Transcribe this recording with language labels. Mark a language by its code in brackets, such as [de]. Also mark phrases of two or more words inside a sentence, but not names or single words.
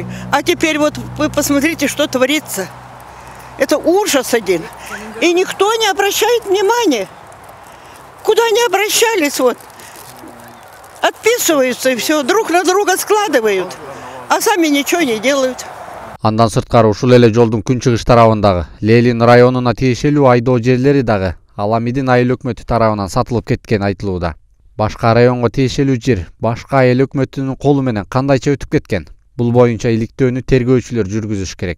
[ru] А теперь вот вы посмотрите, что творится. Это ужас один. И никто не обращает внимания. Куда не обращались, вот. Отписываются и все, друг на друга складывают. А сами ничего не делают. [ky] Андан сырткары ушул эле жолдун күнчыгыш тарабындагы Лелин районуна тиешелүү айдоо жерлери дагы Аламидин айыл өкмөтү тарабынан сатылып кеткен айтылууда. Башка районго тиешелүү жер башка айыл өкмөтүнүн колу менен кандайча өтүп кеткен? Бул боюнча иликтөөнү тергөөчүлөр жүргүзүш керек.